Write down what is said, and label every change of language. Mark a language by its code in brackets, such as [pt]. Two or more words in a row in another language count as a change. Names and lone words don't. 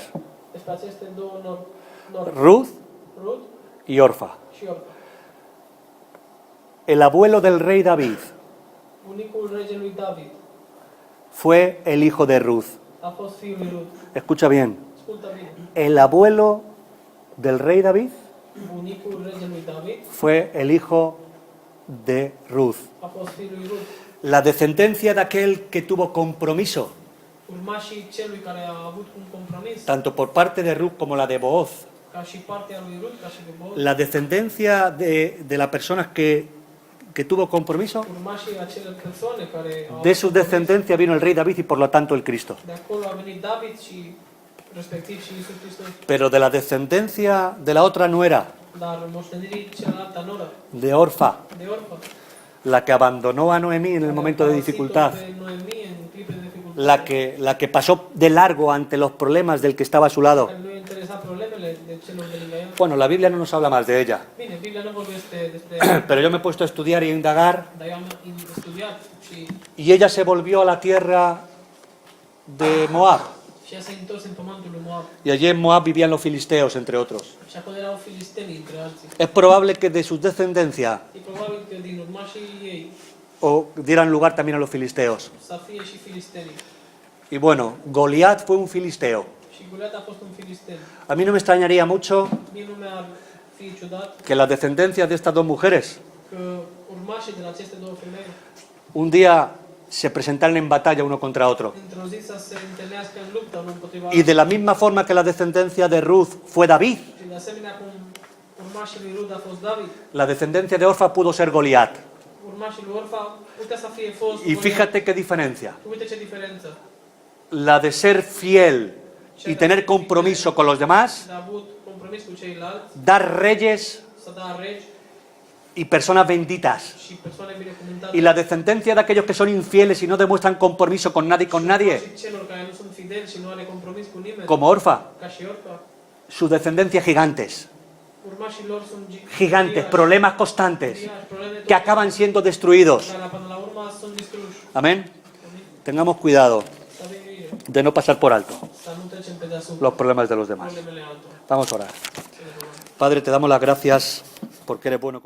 [ro] despre aceste două nori, Ruth Rut [es] y Orfa. [ro] și Orfa. [es] El abuelo del rey David [ro] Bunicul regelui David [es] fue el hijo de Ruth. [ro] a fost fiul lui Rut. [es] Escucha bien, [ro] Ascultă bine. [es] el abuelo del rey David [ro] Bunicul regelui David [es] fue el hijo de Ruth. [ro] a fost fiul lui Rut. [es] La descendencia de aquel que tuvo compromiso, [ro] Urmașii celui care a avut un compromis, [es] tanto por parte de Ruth como la de Booz. [ro] ca și partea lui Rut, ca și de Boaz, [es] La descendencia de las personas que tuvo compromiso, [ro] urmașii acelor persoane care au [es] de [ro] avut [es] su [ro] compromis, [es] descendencia vino el rey David y por lo tanto el Cristo. [ro] de acolo a venit David și respectiv și Iisus Hristos. [es] Pero de la descendencia de la otra nuera, [ro] Dar moștenirii cealaltă noră, [es] de Orfa, [ro] de Orfa, [es] la que abandonó a Noemí en el momento de dificultad, [ro] pe Noemi în clipe de dificultate, [es] la que pasó de largo ante los problemas del que estaba a su lado. [ro] care nu i-a interesat problemele de celor de lângă el. [es] Bueno, la Biblia no nos habla más de ella, [ro] Bine, Biblia nu vorbește despre ea, [es] pero yo me he puesto a estudiar y a indagar [ro] dar eu am studiat și [es] y ella se volvió a la tierra de Moab. [ro] ea s-a întors în pământul lui Moab. [es] Y allí en Moab vivían los filisteos, entre otros. [ro] Și acolo erau filisteni, între alții. [es] Es probable que de su descendencia [ro] E probabil că din urmașii ei [es] o dieran lugar también a los filisteos. [ro] să fie și filistenii. [es] Y bueno, Goliat fue un filisteo. [ro] Și Goliat a fost un filisten. [es] A mí no me extrañaría mucho [ro] Mie nu mi-ar fi ciudat [es] que las descendencias de estas dos mujeres [ro] că urmașii de la aceste două femei [es] un día se presentaran en batalla uno contra otro. [ro] într-o zi să se întâlnească în luptă unul împotriva [es] Y de la misma forma que la descendencia de Ruth fue David, [ro] și de asemenea cum urmașii lui Rud a fost David, [es] la descendencia de Orfa pudo ser Goliat. [ro] urmașii lui Orfa putea să fie fost [es] Y fíjate qué diferencia. [ro] Uite ce diferență. [es] La de ser fiel y tener compromiso con los demás, [ro] De a avut compromis cu ceilalți, [es] dar reyes [ro] să da regi [es] y personas benditas. [ro] și persoane binecuvântate. [es] Y la descendencia de aquellos que son infieles y no demuestran compromiso con nadie y con nadie, [ro] Și celor care nu sunt fideli și nu are compromis cu nimeni, [es] como Orfa, [ro] ca și Orfa, [es] su descendencia gigantes. [ro] urmașii lor sunt [es] Gigantes, problemas constantes, [ro] probleme [es] que acaban siendo destruidos. [ro] care până la urmă sunt distruși. [es] Amén. Tengamos cuidado [ro] Să avem grijă, [es] de no pasar por alto [ro] să nu trecem pe deasupra [es] los problemas de los demás. [ro] problemele altora. [es] Vamos a orar. [ro] Să ne rugăm. [es] Padre, te damos las gracias porque eres bueno con